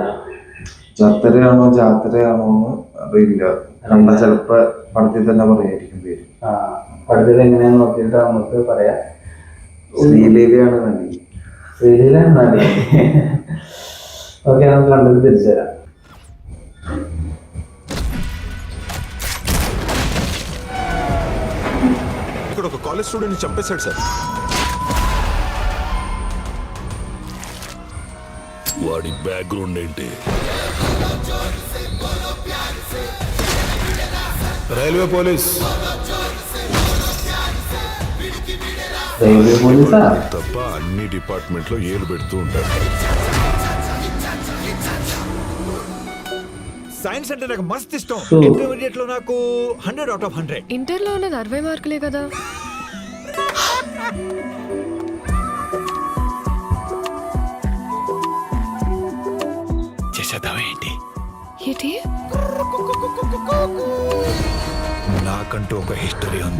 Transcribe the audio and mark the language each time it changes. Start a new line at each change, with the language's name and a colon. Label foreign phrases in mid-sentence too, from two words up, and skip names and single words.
Malayalam: ജാത്തരയാണോ ജാത്തരയാണോ എന്ന് അറിയില്ല. കണ്ട ചിലപ്പോ പടത്തിൽ തന്നെ പറയായിരിക്കും പേര്. പടത്തിൽ എങ്ങനെയാന്ന് നോക്കിയിട്ട് നമുക്ക് പറയാം. ശ്രീലേഖയാണ് നടി. ശ്രീലീലാണ് നടി. ഓക്കെ, നമുക്ക് കണ്ടിട്ട് തിരിച്ചു തരാം.
Telugu: ఇక్కడ ఒక
English: college student
Telugu: చంపేశాడు సార్. వాడి బ్యాక్గ్రౌండ్ ఏంటి?
English: railway police. railway police?
Telugu: తప్ప అన్ని డిపార్ట్మెంట్ లో ఏలు పెడుతూ ఉంటారు. సైన్స్ అంటే నాకు మస్త్ ఇష్టం. ఇంటర్మీడియట్ లో నాకు 100
English: out of
Telugu: 100. ఇంటర్ లో ఉన్నది 60 మార్కులే కదా. చేసేద్దాం ఏంటి? ఏంటి? నాకంటూ ఒక హిస్టరీ ఉంది.